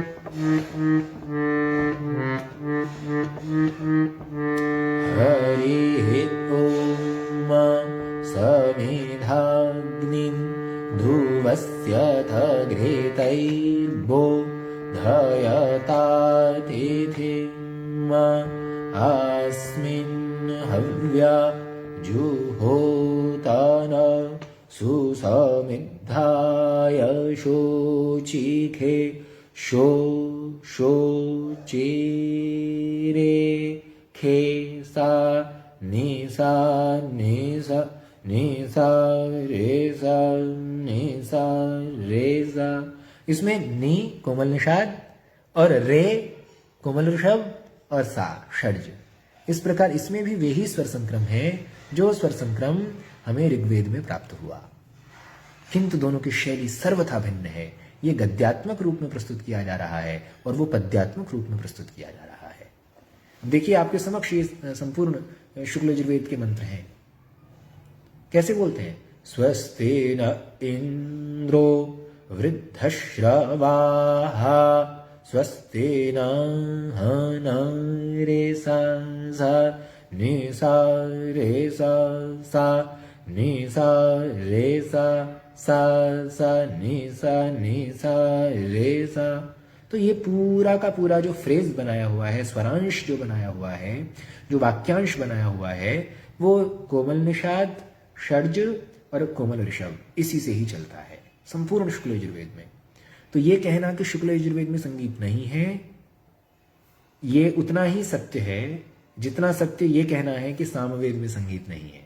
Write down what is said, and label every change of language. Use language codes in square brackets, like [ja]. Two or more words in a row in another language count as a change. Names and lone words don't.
[sa] हरिः ॐ समिधाग्निं ध्रुवस्यथ घृतैर्बोधयतातिथिम् अस्मिन् हव्या जुहोतन सुसमिद्धाय शोचिखे शोचिरे खे सा निसा निसा निसा रेसा निसा रेसा। [hi] इसमें नी कोमल निषाद और रे कोमल ऋषभ और सा षड्ज। इस प्रकार इसमें भी वे ही स्वर संक्रम है जो स्वर संक्रम हमें ऋग्वेद में प्राप्त हुआ, किंतु दोनों की शैली सर्वथा भिन्न है। ये गद्यात्मक रूप में प्रस्तुत किया जा रहा है और वो पद्यात्मक रूप में प्रस्तुत किया जा रहा है। देखिए आपके समक्ष ये संपूर्ण शुक्ल यजुर्वेद के मंत्र हैं। कैसे बोलते हैं? [sa] स्वस्ति न इंद्रो वृद्धश्रवाः स्वस्ति न रेसा सा निसा रेसा सा निसा रेसा सा सा निसा निसा रेसा। [hi] तो ये पूरा का पूरा जो फ्रेज बनाया हुआ है, स्वरांश जो बनाया हुआ है, जो वाक्यांश बनाया हुआ है, वो कोमल निषाद, षड्ज और कोमल ऋषभ इसी से ही चलता है संपूर्ण शुक्ल यजुर्वेद में। तो ये कहना कि शुक्ल यजुर्वेद में संगीत नहीं है, ये उतना ही सत्य है जितना सत्य ये कहना है कि सामवेद में संगीत नहीं है।